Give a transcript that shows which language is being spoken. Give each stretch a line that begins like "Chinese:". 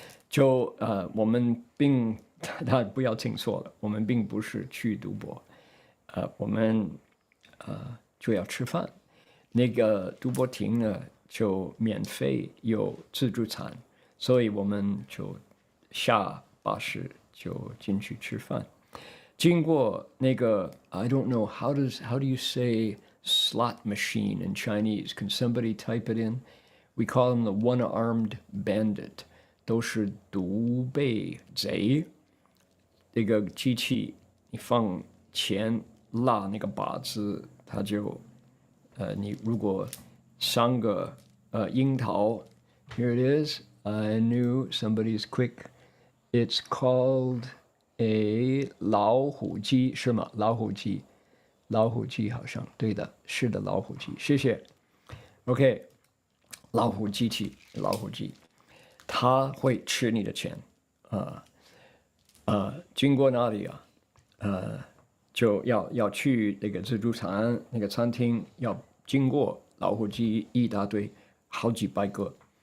Chinese: 就我们他不要听错了，我们并不是去赌博，我们就要吃饭。那个赌博亭呢就免费有自助餐，所以我们就下巴士就进去吃饭。经过那个
English: I don't know how do you say slot machine in Chinese? Can somebody type it in? We call them the one-armed bandit.
Chinese: 都是独背贼。这个机器你放钱拉那个把子，它就你如果3个樱桃
English: here it is. I knew somebody's quick. It's called a
Chinese: 老虎机是吗？老虎机好像对的，是的，老虎机，谢谢。 OK， 老虎机，它会吃你的钱，经过哪里啊？就要去那个自助餐那个餐厅，要经过老虎机一大堆，好几百个。